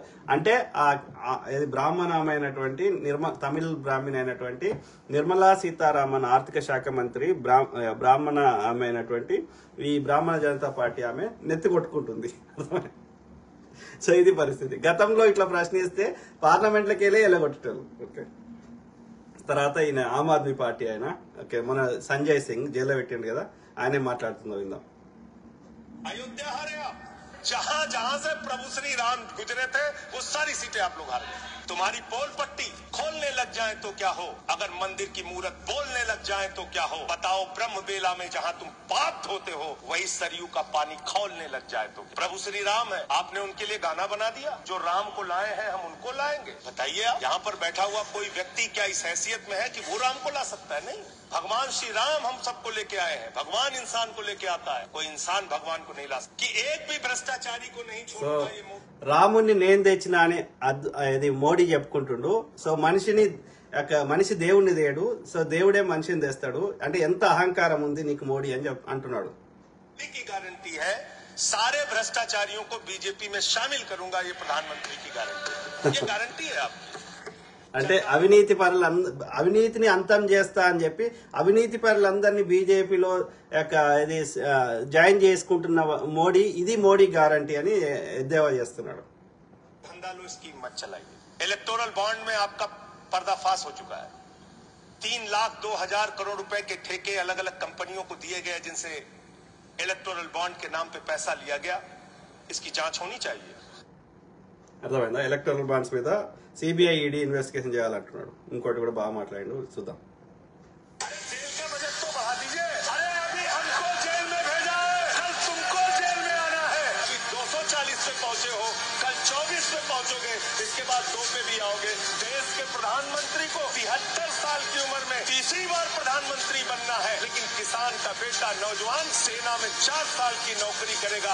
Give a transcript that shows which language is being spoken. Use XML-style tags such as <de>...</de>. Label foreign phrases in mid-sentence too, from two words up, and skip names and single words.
<te>అంటే బ్రాహ్మణమైనటువంటి తమిళ్ బ్రాహ్మణ అయినటువంటి నిర్మలా సీతారామన్ ఆర్థిక శాఖ మంత్రి బ్రాహ్మణ ఆమె అయినటువంటి ఈ బ్రాహ్మణ జనతా పార్టీ ఆమె నెత్తి కొట్టుకుంటుంది. సో ఇది పరిస్థితి. గతంలో ఇట్లా ప్రశ్నిస్తే పార్లమెంట్లోకి వెళ్ళి ఎల్లగొట్టేటారు. ఓకే, తర్వాత ఈయన ఆమ్ ఆద్మీ పార్టీ ఆయన ఓకే మన సంజయ్ సింగ్ జైల్లో పెట్టిండు కదా, ఆయనే మాట్లాడుతుందో విందాం.</te> <hi>अयोध्या हारे आप, जहां जहां से प्रभु श्री राम गुजरे थे वो सारी सीटें आप लोग हारे। तुम्हारी पोल पट्टी खोलने लग जाए तो क्या हो, अगर मंदिर की मूरत बोलने लग जाए तो क्या हो। बताओ ब्रह्म बेला में जहां तुम पाप धोते हो वही सरयू का पानी खोलने लग जाए तो। प्रभु श्री राम है, आपने उनके लिए गाना बना दिया। जो राम को लाए हैं हम उनको लाएंगे। बताइए आप, यहाँ पर बैठा हुआ कोई व्यक्ति क्या इस हैसियत में है कि वो राम को ला सकता है? नहीं, भगवान श्री राम हम सबको लेके आए हैं। भगवान इंसान को लेके आता है, कोई इंसान भगवान को नहीं ला सकता। कि एक भी भ्रष्टाचारी को नहीं छोड़ता ये</hi> <te>రాముణ్ణి నేను తెచ్చినా అని అది మోడీ చెప్పుకుంటుండు. సో మనిషి దేవుణ్ణి తేడు, సో దేవుడే మనిషిని తెస్తాడు అంటే ఎంత అహంకారం ఉంది నీకు మోడీ అని అంటున్నాడు.</te> <hi>की गारंटी है सारे भ्रष्टाचारियों को बीजेपी में शामिल करूंगा, ये प्रधानमंत्री की गारंटी, ये गारंटी है आपकी।</hi> <te>అంటే అవినీతిని అంతం చేస్తా అని చెప్పి అవినీతి పరులందరినీ బీజేపీలో ఇది జాయిన్ చేసుకుంటున్న మోడీ, ఇది మోడీ గ్యారంటీ అని ఎద్దేవా చేస్తున్నాడు.</te> <hi>धंधालू स्कीम मत चलाइए।</hi> <en>electoral bond</en> <hi>में आपका पर्दाफाश हो चुका है। 3,02,000 करोड़ रुपए के ठेके अलग अलग कंपनियों को दिए गए जिनसे</hi> <en>electoral bond</en> <hi>के नाम पे पैसा लिया गया। इसकी जांच होनी चाहिए।</hi> <te>అర్థమైందా?</te> <en>electoral bonds</en> <te>మీద సిబిఐ ఈడీ ఇన్వెస్టిగేషన్ చేయాలంటున్నాడు. ఇంకోటి కూడా బాగా మాట్లాడిండు, చూద్దాం.</te> <hi>जेल का बजट तो बढ़ा दीजिए। अरे अभी हमको जेल में भेजा है, कल तुमको जेल में आना है। अभी 240 पे पहुंचे हो, कल 24 पे पहुंचोगे, इसके बाद 2 पे भी आओगे। देश के प्रधानमंत्री को 73 साल की उम्र में तीसरी बार प्रधानमंत्री बनना है, लेकिन किसान का बेटा नौजवान सेना में 4 साल की नौकरी करेगा।</hi>